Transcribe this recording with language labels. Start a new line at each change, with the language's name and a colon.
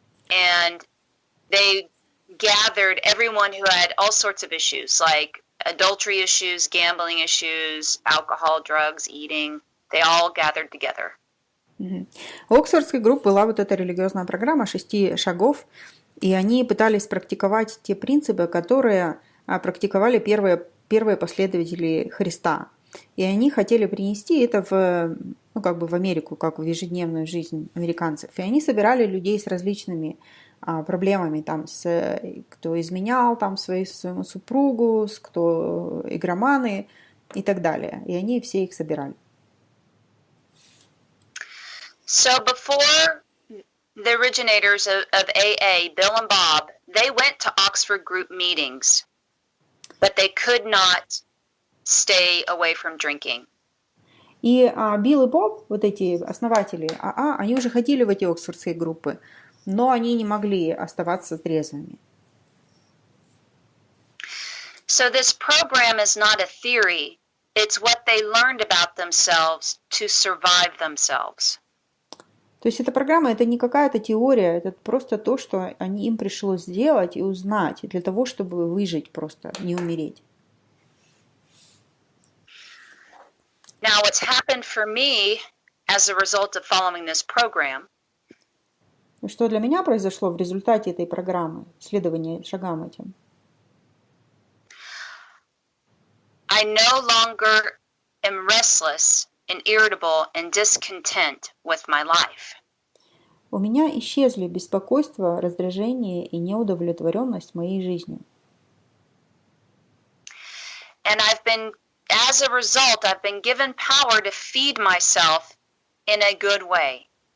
English: And they gathered everyone who had all sorts of issues, like adultery issues, gambling issues, alcohol, drugs, eating. They all gathered together.
Russian: У Оксфордской группы была вот эта религиозная программа 6 шагов, и они пытались практиковать те принципы, которые практиковали первые последователи Христа. И они хотели принести это в Америку, как в ежедневную жизнь американцев. И они собирали людей с различными проблемами, там, кто изменял там, своему супругу, кто игроманы и так далее. И они все их собирали.
English: So before the originators of AA, Bill and Bob, they went to Oxford Group meetings, but they could not stay away from drinking.
Russian: И Билл и Боб, вот эти основатели АА, они уже ходили в эти оксфордские группы, но они не могли оставаться трезвыми.
English: So this program is not a theory. It's what they learned about themselves to survive themselves.
Russian: То есть эта программа, это не какая-то теория, это просто то, что им пришлось сделать и узнать для того, чтобы выжить просто, не умереть.
English: Now, what's happened for me as a result of following this program
Russian: Что для меня произошло в результате этой программы, следования шагам этим?
English: I no longer am restless and irritable and discontent with my life.
Russian: У меня исчезли беспокойство, раздражение и неудовлетворенность моей жизнью.
English: And as a result, I've been given power to feed myself in a good way.